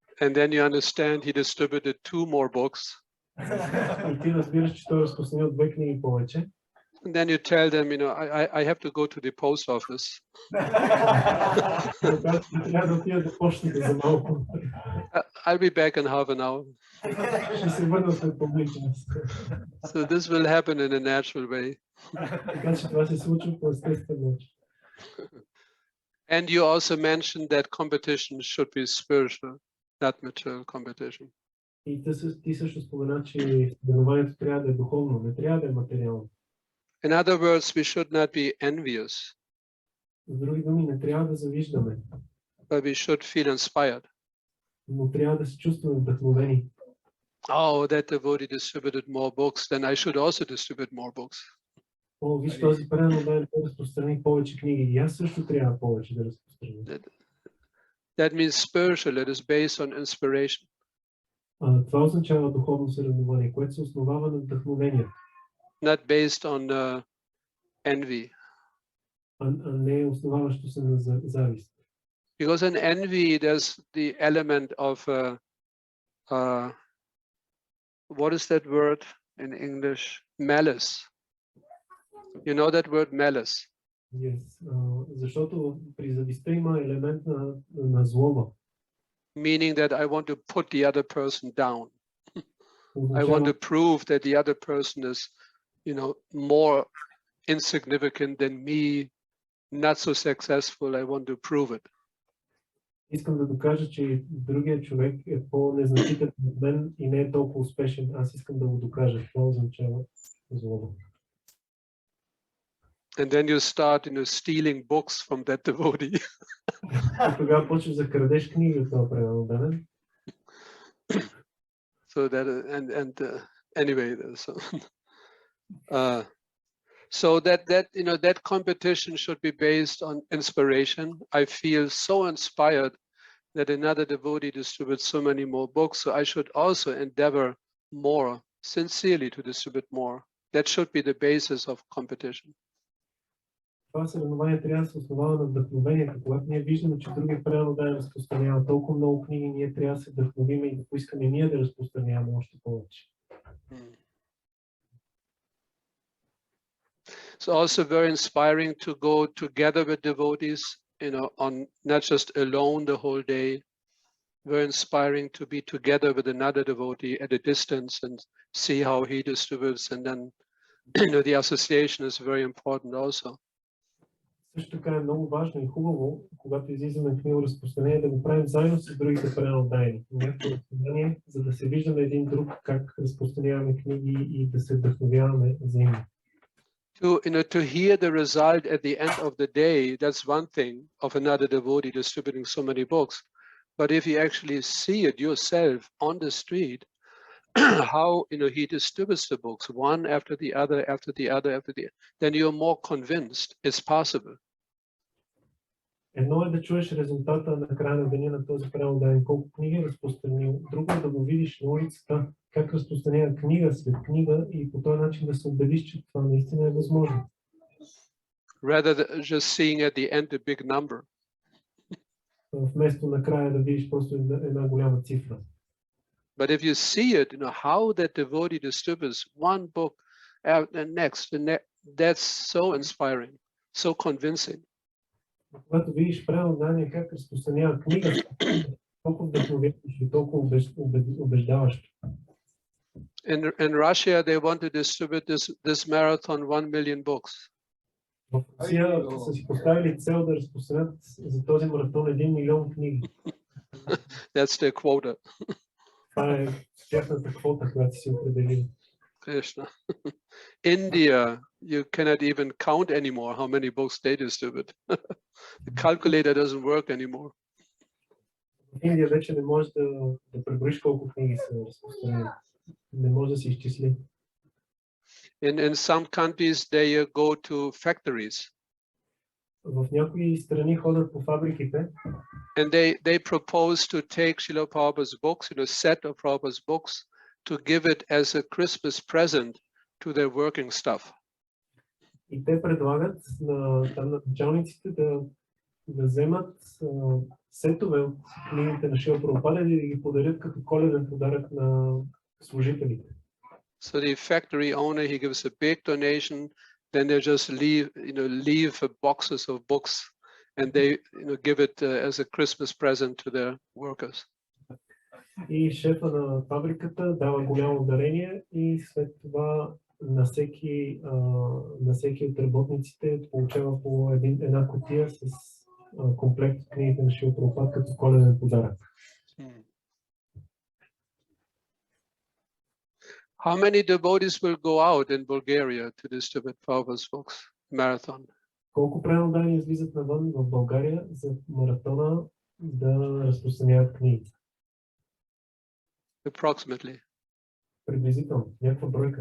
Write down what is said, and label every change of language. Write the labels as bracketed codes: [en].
[en] And then you understand he distributed 2 more books. [bg] И ти разбираш, че той разпространил 2 книги повече. [en] And then you tell them, you know, I have to go to the post office. [bg] Трябва да отида до почтата за малко. [en] I'll be back in half an hour. [bg] Ще се върна след половин час. [en] So this will happen in a natural way. [bg] Така че това се случва по естествен начин. [en] And you also mentioned that competition should be spiritual, not material competition. [bg] И ти също спомена, че съревнованието трябва да е духовно, не трябва да е материално. [en] In other words, we should not be envious, [bg] С други думи, не трябва да завиждаме, [en] but we should feel inspired. [bg] но трябва да се чувстваме вдъхновени. [en] Oh, that devotee distributed more books, then I should also distribute more books. [bg] О, виж, този предан да разпространи повече книги. И аз също трябва повече да разпространя. [en] That means spiritual, it is based on inspiration. [bg] Това означава духовно съревнование, което се основава на вдъхновение, [en] Not based on envy. [bg] а не основаващо се на завист. [en] Because in envy, there's the element of, what is that word in English? Malice. You know that word malice? Yes. [bg] Защото при завистта има елемент на злоба. [en] Meaning that I want to put the other person down. I [bg] Означава, [en] want to prove that the other person is, you know, more insignificant than me, not so successful. I want to prove it. [bg] искам да докажа, че другия човек е по-незначителен от мен и не е толкова успешен. Аз искам да го докажа. Това означава злоба. [en] And then you start, you know, stealing books from that devotee. [bg] И тогава почваш да крадеш книги от това предан ден. [en] So that anyway, so that you know, that competition should be based on inspiration. I feel so inspired that another devotee distributes so many more books, so I should also endeavor more sincerely to distribute more. That should be the basis of competition. [bg] Това съревнование трябва да се основава на вдъхновението. Когато ние виждаме, че другия предан да разпространява толкова много книги, ние трябва да се вдъхновим и да поискаме ние да разпространяваме още повече. [en] It's also very inspiring to go together with devotees, you know, on not just alone the whole day. Very inspiring to be together with another devotee at a distance and see how he distributes, and then you know, the association is very important also. [bg] Също така е много важно и хубаво, когато излизаме книго разпространение, да го правим заедно с другите преданодайни. Някакво разстояние, за да се виждаме един друг как разпространяваме книги и да се вдъхновяваме взаимно. [en] To hear the result at the end of the day, that's one thing of another devotee distributing so many books. But if you actually see it yourself on the street, how you know he distributes the books one after the other, after the other, after the other, then you're more convinced it's possible. [bg] Едно е да чуеш резултата на края на деня на този преданодайен, колко книги е разпространил. Друго е да го видиш на улицата, как разпространява книга след книга и по този начин да се убедиш, че това наистина е възможно. [en] rather than just seeing at the end a big number. [bg] Вместо накрая да видиш просто една голяма цифра. [en] But if you see it, how that devotee distributes one book and next, that's so inspiring, so convincing. [bg] Когато видиш преодание как разпространява книга, толкова вдъхновяващо и толкова убеждаващо. [en] In Russia, they want to distribute this marathon 1 million books. [bg] В Русия са си поставили цел да разпространят за този маратон 1 милион книги. [en] That's their quota. [bg] Това е тяхната квота, която си определили. [en] Krishna. India, you cannot even count anymore how many books they distribute. The calculator doesn't work anymore. [bg] В Индия вече не можеш да преброиш колко книги са разпространени. Не може да се изчисли. [en] In some countries, they go to factories. [bg] В някои страни ходят по фабриките [en] And they propose to take Srila Prabhupada's books, a set of Prabhupada's books, to give it as a Christmas present to their working staff. [bg] и те предлагат на началниците да вземат сетове от книгите на Шрила Прабхупада и да ги подарят като коледен подарък на служителите. [en] So the factory owner, he gives a big donation, then they just leave boxes of books and they give it as a Christmas present to their workers. [bg] И шефа на фабриката дава голямо дарение и след това на всеки от работниците получава по една кутия с комплект от книгите на Шрила Прабхупада като коледен подарък. [en] How many devotees will go out in Bulgaria to distribute Prabhupada's books, marathon? [bg] Колко преодани излизат навън в България за маратона да разпространяват книги? [en] Approximately. [bg] Приблизително, някаква бройка.